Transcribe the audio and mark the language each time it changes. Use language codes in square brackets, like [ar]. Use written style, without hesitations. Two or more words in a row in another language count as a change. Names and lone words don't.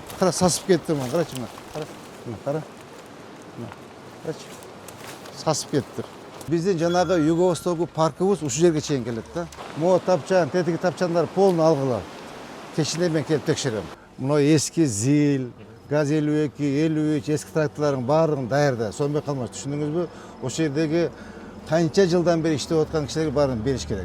[uz] Qara sasib ketdi mana. Qarachi mana. Qara. Qarachi. Sasib ketdi. [ky] Биздин жанагы Юго-Востогу паркыбыз ушул жерге чейин келет да. Мо тапчан, тетиги тапчандар полный алгыла. Кечинде мен келип текшерем. Мына эски ЗИЛ, ГАЗ-52, 53 эски тракторлордун баардыгын даярда. Сонбой калмаш, түшүндүңүзбү? Ошол жердеги канча жылдан бери иштеп аткан кишилерге баарын бериш керек.